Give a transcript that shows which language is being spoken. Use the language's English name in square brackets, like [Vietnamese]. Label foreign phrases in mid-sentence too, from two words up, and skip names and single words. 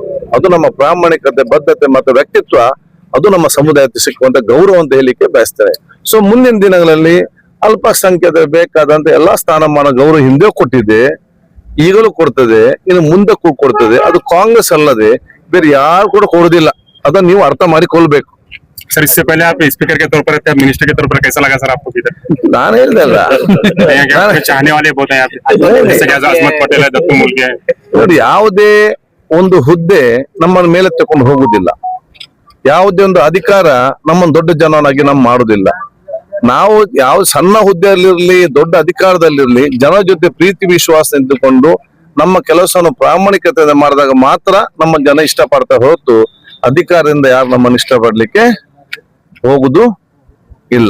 [Kannada] ಅದು ನಮ್ಮ ಪ್ರಾಮಾಣಿಕತೆ, ಬದ್ಧತೆ ಮತ್ತು ವ್ಯಕ್ತಿತ್ವ, ಅದು ನಮ್ಮ ಸಮುದಾಯಕ್ಕೆ ಸಿಕ್ಕುವಂತ ಗೌರವ ಅಂತ ಹೇಳಿಕ್ಕೆ ಬಯಸ್ತೇನೆ. ಸೊ ಮುಂದಿನ ದಿನಗಳಲ್ಲಿ ಅಲ್ಪಸಂಖ್ಯಾತ ಬೇಕಾದಂತ ಎಲ್ಲಾ ಸ್ಥಾನಮಾನ ಗೌರವ ಹಿಂದೆ ಕೊಟ್ಟಿದೆ, ಈಗಲೂ ಕೊಡ್ತದೆ, ಇನ್ನು ಮುಂದಕ್ಕೂ ಕೊಡ್ತದೆ. ಅದು ಕಾಂಗ್ರೆಸ್ ಅಲ್ಲದೆ ಬೇರೆ ಯಾರು ಕೂಡ ಕೊಡುದಿಲ್ಲ. ಅದನ್ನ ನೀವು ಅರ್ಥ ಮಾಡಿಕೊಳ್ಬೇಕು. [Hindi] सर इससे पहले आप स्पीकर के तौर पर थे, मिनिस्टर के तौर पर कैसा लगा सर आपको इधर? [Kannada] ನಾನು ಹೇಳ್ದಲ್ಲ, [Hindi] चाहने वाले बहुत हैं यहाँ पे, जैसे कि अजमत पटेल है, दत्तू मुल्के हैं. [Kannada] ನೋಡಿ, ಯಾವುದೇ ಒಂದು ಹುದ್ದೆ ನಮ್ಮನ್ನ ಮೇಲೆ ತಕೊಂಡು ಹೋಗುದಿಲ್ಲ, ಯಾವುದೇ ಒಂದು ಅಧಿಕಾರ ನಮ್ಮನ್ನು ದೊಡ್ಡ ಜನನಾಗಿ ಮಾಡುದಿಲ್ಲ. ನಾವು ಯಾವ ಸಣ್ಣ ಹುದ್ದೆಯಲ್ಲಿರ್ಲಿ, ದೊಡ್ಡ ಅಧಿಕಾರದಲ್ಲಿರ್ಲಿ, ಜನರ ಜೊತೆ ಪ್ರೀತಿ ವಿಶ್ವಾಸ ನಿಂತುಕೊಂಡು ನಮ್ಮ ಕೆಲಸವನ್ನು ಪ್ರಾಮಾಣಿಕತೆ ಮಾಡಿದಾಗ ಮಾತ್ರ ನಮ್ಮ ಜನ ಇಷ್ಟಪಡ್ತಾರೆ ಹೊರತು ಅಧಿಕಾರದಿಂದ ಯಾರು ನಮ್ಮನ್ನು ಇಷ್ಟಪಡ್ಲಿಕ್ಕೆ ಹೋಗುದು ಇಲ್ಲ.